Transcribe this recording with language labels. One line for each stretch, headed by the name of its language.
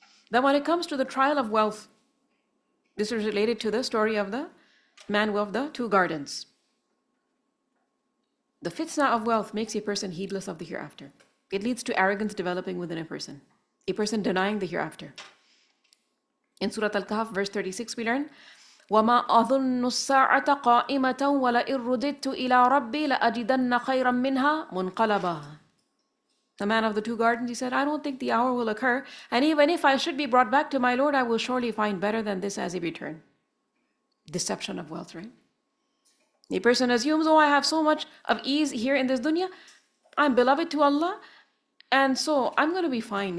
English: Then when it comes to the trial of wealth, this is related to the story of the man with the two gardens. The fitna of wealth makes a person heedless of the hereafter. It leads to arrogance developing within a person denying the hereafter. In Surah Al-Kahf, verse 36, we learn,
Arabic: وَمَا أَظُنُّ السَّاعَةَ قَائِمَةً وَلَئِن رُدِدتُّ إِلَىٰ رَبِّي لَأَجِدَنَّ خَيْرًا مِّنْهَا مُنْقَلَبًا.
English: The man of the two gardens, he said, I don't think the hour will occur, and even if I should be brought back to my Lord, I will surely find better than this as a return. Deception of wealth, right? A person assumes, I have so much of ease here in this dunya, I'm beloved to Allah, and so I'm going to be fine.